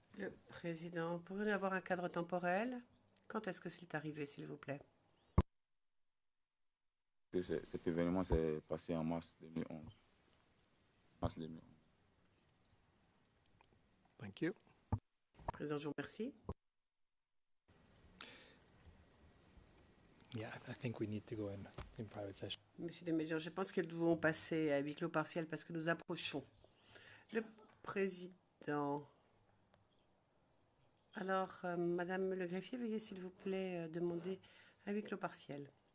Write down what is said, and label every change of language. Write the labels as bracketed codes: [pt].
[fr] Le président, pourriez-nous avoir un cadre temporel? Quand est-ce que c'est arrivé, s'il vous plaît? Cet événement s'est passé en mars 2011. Mars 2011. [en] Thank you. [fr] Président, je vous remercie. [en] Yeah, I think we need to go in private session. [fr] Monsieur Desméjean, je pense que nous devons passer à huis clos partiel parce que nous approchons. Le président. Alors, Madame le greffier, veuillez s'il vous plaît demander un huis clos partiel.